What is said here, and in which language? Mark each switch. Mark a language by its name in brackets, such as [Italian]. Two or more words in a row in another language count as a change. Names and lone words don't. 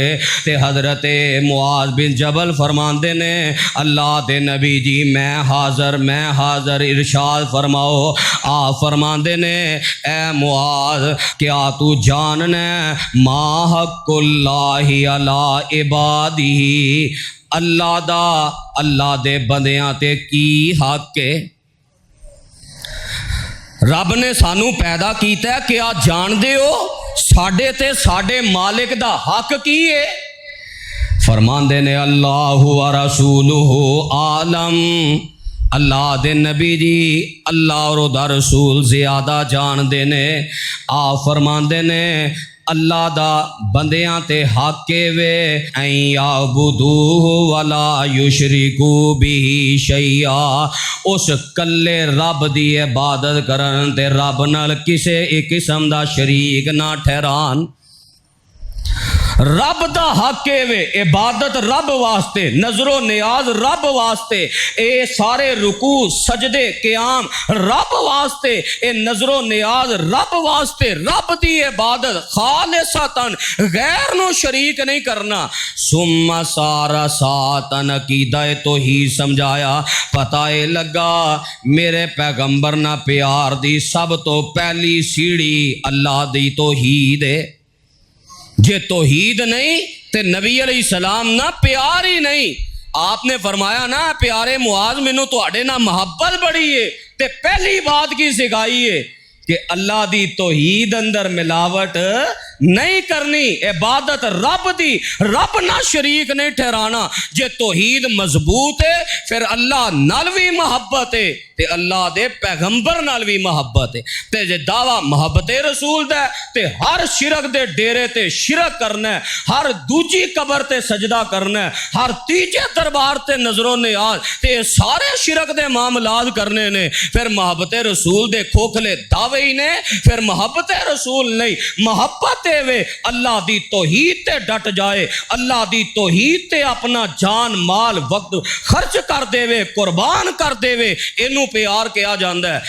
[Punjabi] تے حضرت معاذ بن جبل فرماندے نے اللہ دے نبی جی میں حاضر ارشاد فرماؤ۔ آپ فرماندے نے اے معاذ کیا تو جاننا [Arabic] ما حق اللہ علی عبادی، [Punjabi] اللہ دے بندیاں تے کی حق ہے؟ رب نے سانو پیدا کیتا ہے، کیا جان دے ہو ساڈے تے ساڈے مالک دا حق کی ہے؟ فرماندے نے [Arabic] اللہ و رسولہ عالم، [Punjabi] اللہ دے نبی جی اللہ اور دا رسول زیادہ جان دے نے۔ آپ فرماندے نے اللہ دا بندیاں تے حق وے [Arabic] این یعبدوہ ولا یشرکو بہ شیئا، [Punjabi] اس کلے رب دی عبادت کرن تے رب نال کسے ایک قسم دا شریک نہ ٹھہران۔ رب دا حق وے عبادت رب واسطے، نظر و نیاز رب واسطے، اے سارے رکوع سجدے قیام رب واسطے، اے نظر و نیاز رب واسطے، رب دی عبادت خالصتاً غیر نو شریک نہیں کرنا۔ ثم سارا ساتن عقیدہ توحید سمجھایا، پتہ لگا میرے پیغمبر نہ پیار دی سب تو پہلی سیڑھی اللہ دی توحید ہے۔ جے توحید نہیں تے نبی [Arabic] علیہ السلام [Punjabi] نہ پیار ہی نہیں۔ آپ نے فرمایا نا پیارے معاذ مینوں تواڈے نال محبت بڑی ہے، تے پہلی بات کی سکھائی ہے کہ اللہ دی توحید اندر ملاوٹ نہیں کرنی، عبادت رب دی، رب نہ شریک نہیں ٹھہرانا۔ جے توحید مضبوط ہے پھر اللہ نال بھی محبت ہے تے اللہ دے پیغمبر نال بھی محبت ہے، تے جے دعویٰ محبت رسول دا تے ہر شرک دے ڈیرے تے شرک کرنا ہے، ہر دوجی قبر تے سجدہ کرنا ہے، ہر تیجے دربار تے نظر و نیاز تے سارے شرک دے معاملات کرنے نے، پھر محبت رسول دے کھوکھلے دعوے ہی نے، پھر محبت رسول نہیں۔ محبت وے اللہ دی توحید تے ڈٹ جائے، اللہ دی توحید تے اپنا جان مال وقت خرچ کر دے وے، قربان کر دے وے، اینو پیار کیا جاندا ہے۔